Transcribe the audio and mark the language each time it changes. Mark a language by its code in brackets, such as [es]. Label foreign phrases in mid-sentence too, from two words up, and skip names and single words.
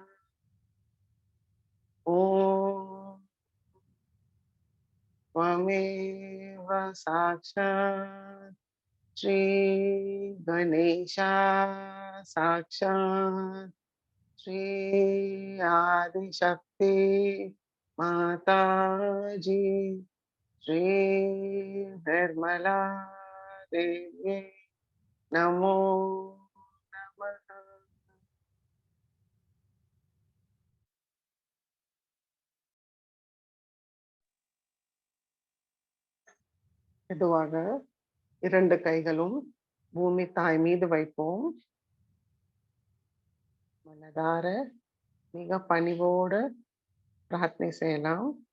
[sa] ओम त्वमेव साक्षात् श्री गणेशा साक्षात् श्री आदिशक्ति माताजी श्री निर्मला देवी नमो नमः। [ta] மெதுவாக 2 கைகளும் பூமி தாய் மீது வைப்போம். மனதார மிக பணிவோடு பிரார்த்தனை செய்யலாம்.